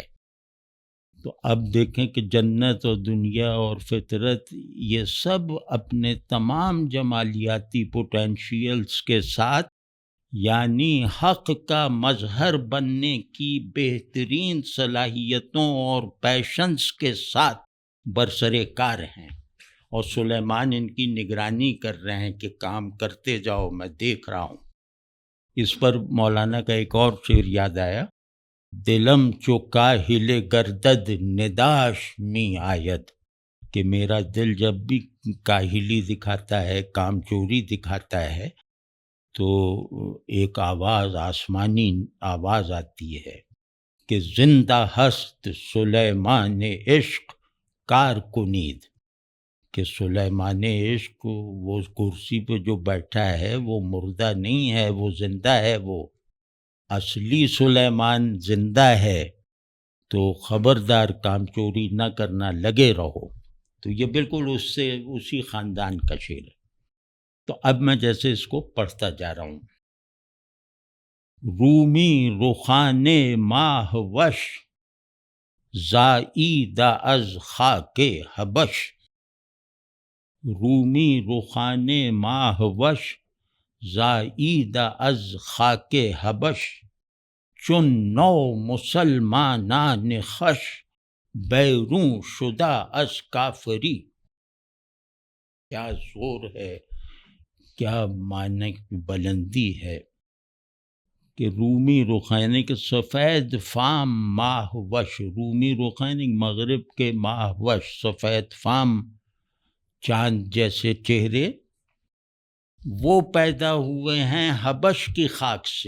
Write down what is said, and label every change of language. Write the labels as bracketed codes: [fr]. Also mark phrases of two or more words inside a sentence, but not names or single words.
[ur] تو اب دیکھیں کہ جنت اور دنیا اور فطرت یہ سب اپنے تمام جمالیاتی پوٹینشیلز کے ساتھ، یعنی حق کا مظہر بننے کی بہترین صلاحیتوں اور پیشنس کے ساتھ برسر کار ہیں، اور سلیمان ان کی نگرانی کر رہے ہیں کہ کام کرتے جاؤ، میں دیکھ رہا ہوں۔ اس پر مولانا کا ایک اور شعر یاد آیا، [fa] دلم چو کاہل گردد نداش می آید، [ur] کہ میرا دل جب بھی کاہلی دکھاتا ہے، کام چوری دکھاتا ہے، تو ایک آواز، آسمانی آواز آتی ہے کہ [fa] زندہ ہست سلیمان عشق کار کنید، [ur] کہ سلیمان عشق وہ کرسی پہ جو بیٹھا ہے وہ مردہ نہیں ہے، وہ زندہ ہے، وہ اصلی سلیمان زندہ ہے، تو خبردار کام چوری نہ کرنا، لگے رہو۔ تو یہ بالکل اسی خاندان کا شعر ہے۔ تو اب میں جیسے اس کو پڑھتا جا رہا ہوں۔ [fa] رومی رخان ماہ وش زائیدہ از خاک حبش، رومی رخان ماہ وش زائیدہ از خاک حبش، چون نو مسلمانان خوش بیرون شدہ از کافری۔ [ur] کیا زور ہے، کیا معنی کی بلندی ہے کہ رومی رخ یعنی کہ سفید فام ماہ وش، رومی رخ یعنی مغرب کے ماہ وش سفید فام چاند جیسے چہرے، وہ پیدا ہوئے ہیں حبش کی خاک سے۔